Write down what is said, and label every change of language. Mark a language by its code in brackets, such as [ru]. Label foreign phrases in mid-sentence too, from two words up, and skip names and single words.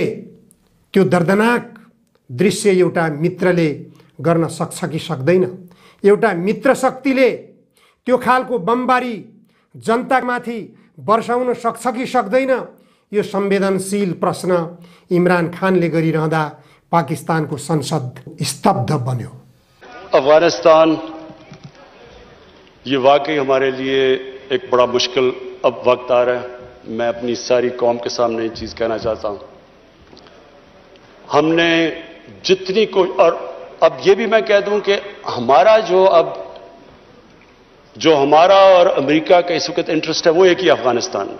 [ne] त्यो दर्दनाक दृश्य एउटा मित्रले गर्न सक्छ कि सक्दैन? एउटा मित्र शक्तिले त्यो खालको बमबारी जनतामाथि वर्षाउन सक्छ कि सक्दैन? यो संवेदनशील प्रश्न इमरान खानले गरिरहँदा पाकिस्तानको संसद स्तब्ध बन्यो। [hi] अफगानिस्तान ये वाकई हमारे लिए एक बड़ा मुश्किल अब वक्त आ रहा है। मैं अपनी सारी कौम के सामने ये चीज़ कहना चाहता हूं। हमने जितनी और अब ये भी मैं कह दूं कि हमारा जो हमारा और अमेरिका का इस वक्त इंटरेस्ट है वो एक ही अफगानिस्तान में।